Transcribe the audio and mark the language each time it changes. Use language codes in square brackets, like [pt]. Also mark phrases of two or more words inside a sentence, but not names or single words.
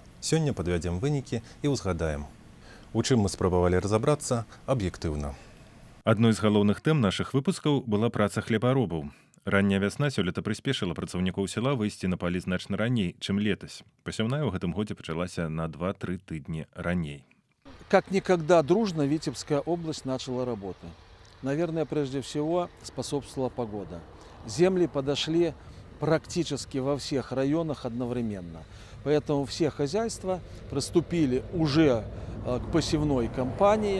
[be] Сёння падвядзем вынікі і ўзгадаем. У чым мы спрабавалі разабрацца аб'ектыўна. Адной з галоўных тэм нашых выпускаў была праца хлебаробаў. Ранняя вясна сёлета прыспешыла працаўнікоў села выйсці на палі значна раней, чым летась. Пасяўная ў гэтым годзе пачалася на 2-3 тыдні раней. [ru] Как никогда дружно Витебская область начала работу. Наверное, прежде всего способствовала погода. Земли подошли практически во всех районах одновременно. Поэтому все хозяйства приступили уже к посевной кампании.